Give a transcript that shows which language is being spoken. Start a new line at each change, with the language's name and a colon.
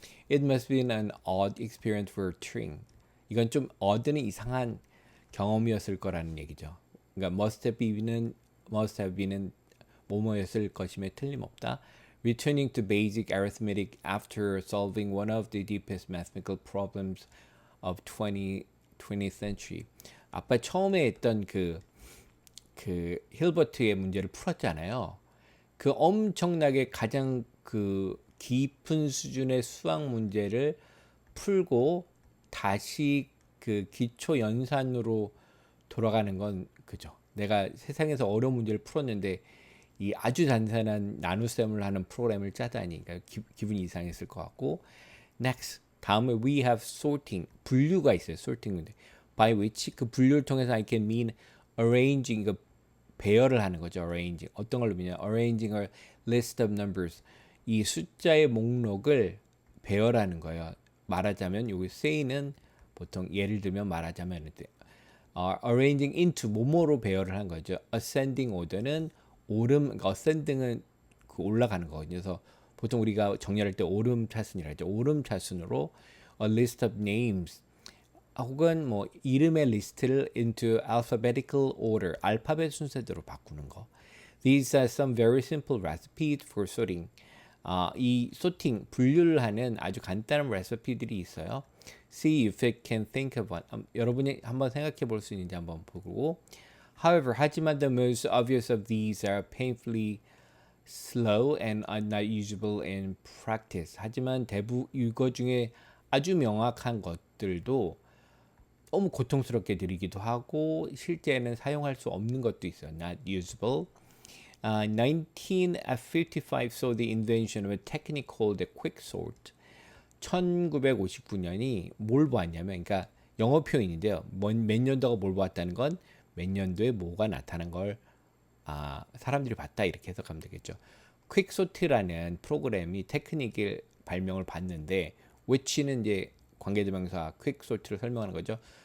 English: It must be an odd experience for Turing.
Korean: 이건 좀 odd는 이상한 경험이었을 거라는 얘기죠. 그러니까
English: must have be
Korean: 는 뭐뭐였을 것임에 틀림없다.
English: Returning to basic arithmetic after solving one of the deepest mathematical problems of 20th century.
Korean: 아까 처음에 했던 그 힐버트의 문제를 풀었잖아요. 그 엄청나게 가장 그 깊은 수준의 수학 문제를 풀고 다시 그 기초 연산으로 돌아가는 건 그죠. 내가 세상에서 어려운 문제를 풀었는데 이 아주 단순한 나눗셈을 하는 프로그램을 짜다니 그러니까 기분이 이상했을 것 같고.
English: Next,
Korean: 다음에
English: we have sorting,
Korean: 분류가 있어요. sorting인데
English: by which
Korean: 그 분류를 통해서
English: I can mean arranging,
Korean: 그 배열을 하는 거죠.
English: arranging
Korean: 어떤 걸로
English: mean arranging a list of numbers,
Korean: 이 숫자의 목록을 배열하는 거예요. 말하자면 여기 say는 보통 예를 들면 말하자면
English: arranging into
Korean: 뭐뭐로 배열을 한 거죠. ascending order는 그러니까 ascending은 그 올라가는 거거든요. 그래서 보통 우리가 정리할 때 오름차순이라 하죠. 오름차순으로
English: a list of names
Korean: 혹은 뭐 이름의 리스트를
English: into alphabetical order,
Korean: 알파벳 순서대로 바꾸는 거.
English: These are some very simple recipes for sorting.
Korean: 이 sorting, 분류를 하는 아주 간단한 레시피들이 있어요.
English: See if you can think of one.
Korean: 여러분이 한번 생각해 볼 수 있는지 한번 보고.
English: However,
Korean: 하지만
English: the most obvious of these are painfully slow and are not usable in practice.
Korean: 하지만 이거 중에 아주 명확한 것들도 너무 고통스럽게 느리기도 하고 실제는 사용할 수 없는 것도 있어요.
English: Not usable. 1955 saw the invention of a technique called the quicksort.
Korean: 1959년이 뭘 보았냐면, 그러니까 영어 표현인데요. 몇 년도가 뭘 보았다는 건 몇 년도에 뭐가 나타난 걸 사람들이 봤다 이렇게 해석하면 되겠죠. 퀵소트라는 프로그램이 테크닉을 발명을 받는데 which는 이제 관계대명사 퀵소트를 설명하는 거죠.